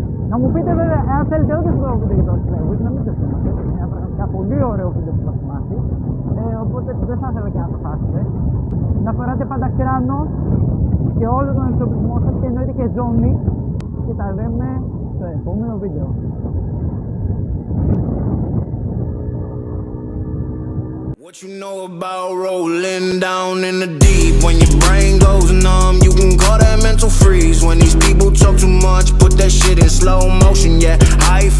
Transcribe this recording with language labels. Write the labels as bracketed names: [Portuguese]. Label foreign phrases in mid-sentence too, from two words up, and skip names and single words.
[Greek] Να μου πείτε βέβαια εάν θέλετε όντως το βίντεο για το Athens, να μην το θυμάστε. Είναι ένα πραγματικά πολύ ωραίο βίντεο που θα θυμάστε. Οπότε δεν θα ήθελα και να το χάσετε. Να φοράτε πάντα κράνο και όλο τον εξοπλισμό σας και εννοείται και ζώνη. Και τα λέμε στο επόμενο βίντεο. [English] What you know about rolling down in the deep? When your brain goes numb, you can call that mental freeze. When these people talk too much, put that shit in slow motion, yeah.